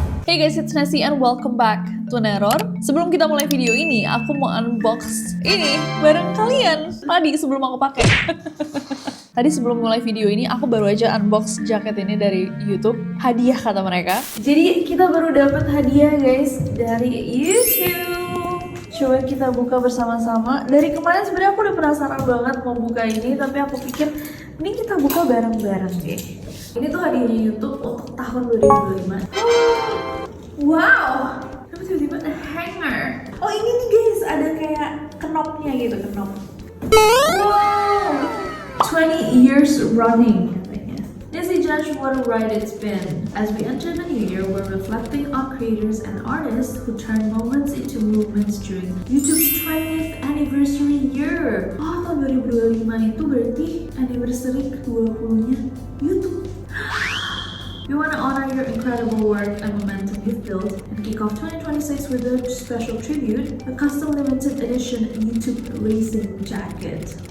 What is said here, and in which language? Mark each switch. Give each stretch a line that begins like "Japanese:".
English: Hey guys, it's Nasi and welcome back to Neror.
Indonesian: Sebelum kita mulai video ini, aku mau unbox ini bareng kalian. Tadi sebelum aku pakai. Tadi sebelum mulai video ini, aku baru aja unbox jaket ini dari YouTube. Hadiah kata mereka. Jadi kita baru dapat hadiah guys dari YouTube. Coba kita buka bersama-sama. Dari kemarin sebenarnya aku udah penasaran banget mau buka ini, tapi aku pikir ini kita buka bareng-bareng deh. Ini tuh hadiahnya YouTube untuk tahun 2025. Wow, tapi tiba-tiba ada hanger. Oh ini nih guys, ada kayak knopnya gitu, knop.
English: Wow, 20 years running. Nasi judge what a ride it's been. As we enter the new year, we're reflecting on creators and artists who turn moments into movements during YouTube's 20th anniversary year.
Indonesian: Oh, tahun 2025 itu berarti anniversary ke-20-nya YouTube.
English: We want to honor your incredible work and momentum you've built and kick off 2026 with a special tribute, a custom limited edition YouTube racing jacket.